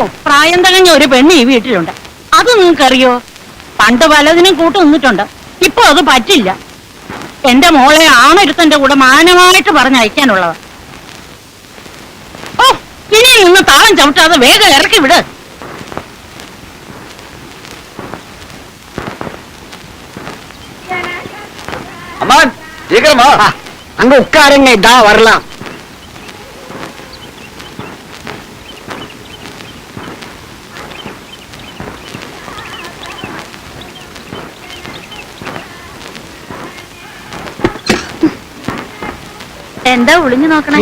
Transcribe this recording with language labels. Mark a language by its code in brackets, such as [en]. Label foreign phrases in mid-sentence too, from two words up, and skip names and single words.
[ml] പ്രായം തികഞ്ഞ ഒരു പെണ്ണ് ഈ വീട്ടിലുണ്ട്, അത് നിങ്ങൾക്കറിയോ? പണ്ട് പലതിനും കൂട്ടു നിന്നിട്ടുണ്ട്, ഇപ്പൊ അത് പറ്റില്ല. എന്റെ മോളെ ആണൊരുത്തന്റെ കൂടെ മാനമായിട്ട് പറഞ്ഞയക്കാനുള്ളതാ. ഓ, ഇനി നിന്ന് താളം ചവിട്ടാതെ വേഗം ഇറക്കി വിട്. [ta] அம்மான் சீக்கிரமா அங்க உட்காருங்க, இதா வரலாம். [ml] എന്താ ഒളിഞ്ഞു നോക്കണേ?